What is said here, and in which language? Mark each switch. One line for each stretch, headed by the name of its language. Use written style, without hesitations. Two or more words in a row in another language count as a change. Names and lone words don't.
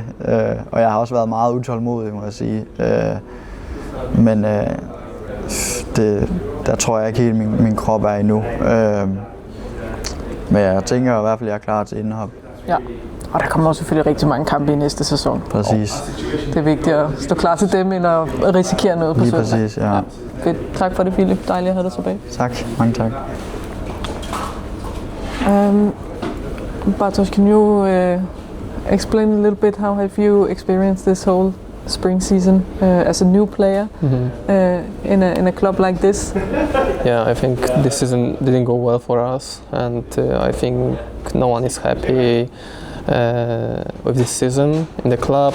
Danish: Og jeg har også været meget utålmodig, må jeg sige. Men der tror jeg ikke helt, min krop er endnu. Men jeg tænker i hvert fald, at jeg er klar til indhop. Ja, og der kommer også selvfølgelig rigtig mange kampe i næste sæson. Præcis. Det er vigtigt at stå klar til dem, end at risikere noget på søndag. Lige præcis, ja. Fedt. Tak for det, Filip. Dejligt at have dig tilbage. Tak. Mange tak.
English: Bartek, can you explain a little bit how have you experienced this whole spring season as a new player in a club like this? Yeah, I think this season didn't go well for us, and I think no one is happy with this season in the club.